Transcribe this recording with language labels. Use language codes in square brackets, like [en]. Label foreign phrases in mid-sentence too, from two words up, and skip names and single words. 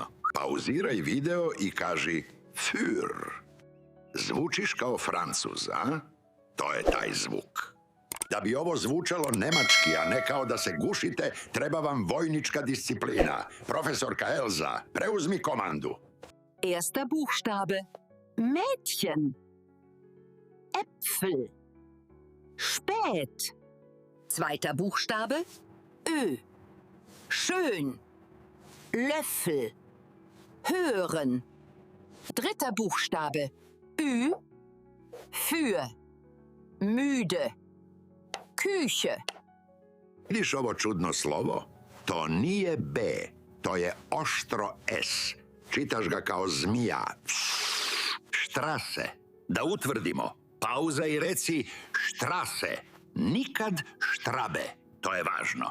[sr] Pauziraj video i kaži für. Zvučiš kao Francuz, a? To je taj zvuk. Da bi ovo zvučalo nemački, a ne kao da se gušite, treba vam vojnička disciplina. Profesorka Elza, preuzmi komandu. [de] Erster Buchstabe. Mädchen. Äpfel. Spät. Zweiter Buchstabe. Ö. Schön. Löffel. Hören. Dritter Buchstabe. Ü. Für. Müde. Küche. [sr] Vidiš ovo čudno slovo? To nije B, to je oštro S. Čitaš ga kao zmija. Štrase. Da utvrdimo. Pauza i reci štrase. Nikad štrabe. To je važno.